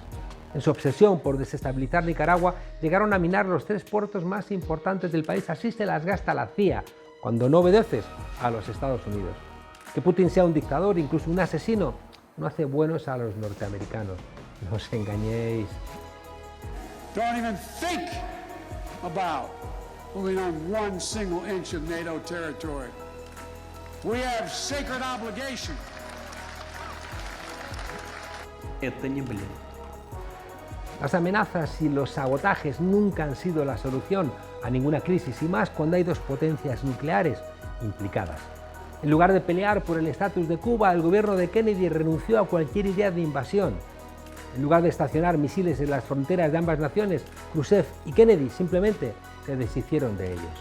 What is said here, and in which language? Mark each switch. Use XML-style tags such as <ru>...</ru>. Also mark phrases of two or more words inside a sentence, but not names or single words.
<es>En su obsesión por desestabilizar Nicaragua, llegaron a minar los 3 puertos más importantes del país. Así se las gasta la CIA, cuando no obedeces a los Estados Unidos. Que Putin sea un dictador, incluso un asesino, no hace buenos a los norteamericanos. No os engañéis.</es> <en>Don't even think about moving on one single inch of NATO territory. We have sacred obligation.</en> <ru>Это не блин.</ru> <es>Las amenazas y los sabotajes nunca han sido la solución a ninguna crisis, y más cuando hay 2 potencias nucleares implicadas. En lugar de pelear por el estatus de Cuba, el gobierno de Kennedy renunció a cualquier idea de invasión. En lugar de estacionar misiles en las fronteras de ambas naciones, Khrushchev y Kennedy simplemente se deshicieron de ellos.</es>